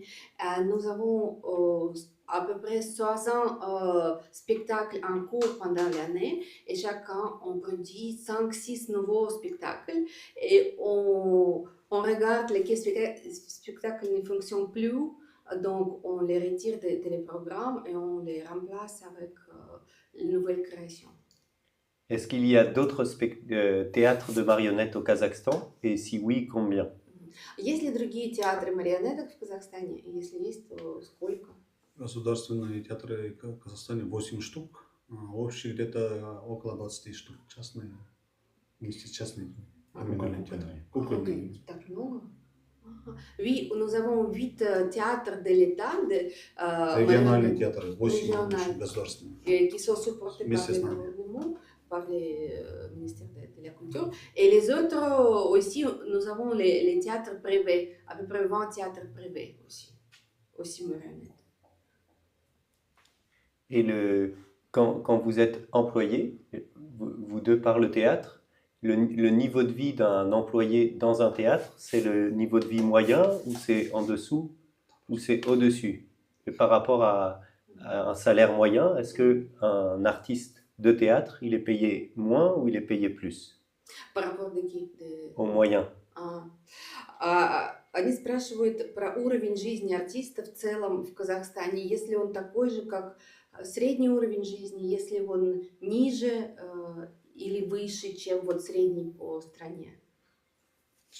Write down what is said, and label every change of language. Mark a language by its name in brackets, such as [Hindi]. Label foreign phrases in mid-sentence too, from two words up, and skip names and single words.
[French] Nous avons à peu près 60 spectacles en cours pendant l'année et chacun on produit 5-6 nouveaux spectacles et on regarde lesquels spectacles ne fonctionnent plus, donc on les retire de les programmes et on les remplace avec une nouvelle création. Est-ce qu'il y a d'autres théâtres de marionnettes au Kazakhstan? Et si oui, combien? [Russian] Есть ли другие театры марионеток в Казахстане? Если есть, то сколько? Государственные театры в Казахстане 8 штук, общих где-то около 20 штук, частные, вместе с частными. Кукольные. Так много? [French] Oui, nous avons 8 théâtres de l'État. [Russian] Региональные театры, 8 государственных. [French] Qui sont supportés par le gouvernement, par le ministère de la Culture. Et les autres aussi, nous avons les théâtres privés, à peu près 20 théâtres privés aussi marionnettes. Et quand vous êtes employé, vous deux par le théâtre, le niveau de vie d'un employé dans un théâtre, c'est le niveau de vie moyen ou c'est en dessous ou c'est au-dessus? Et par rapport à un salaire moyen, est-ce qu'un artiste de théâtre, il est payé moins ou il est payé plus? Par rapport de qui? Au moyen. [Russian] Они спрашивают про уровень жизни артиста в целом в Казахстане, если он такой же, как средний уровень жизни, если он ниже или выше, чем вот средний по стране.